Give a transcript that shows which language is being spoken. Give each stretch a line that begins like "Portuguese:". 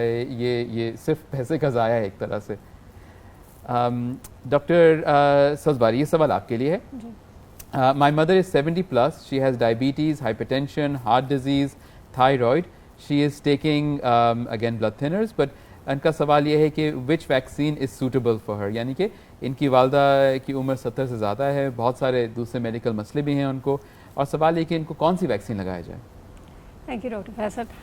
Urdu: یہ صرف پیسے کا ضائع ہے ایک طرح سے. ڈاکٹر سبزباری, یہ سوال آپ کے لیے ہے.
English: My mother is 70+. She has diabetes, hypertension, heart disease, thyroid. She is taking again blood thinners, but
Urdu: ان کا سوال یہ ہے کہ
English: which vaccine is suitable for her,
Urdu: یعنی کہ ان کی والدہ کی عمر 70 سے زیادہ ہے, بہت سارے دوسرے میڈیکل مسئلے بھی ہیں ان کو, اور سوال یہ کہ ان کو کون سی ویکسین لگایا جائے. Thank you doctor Faisal.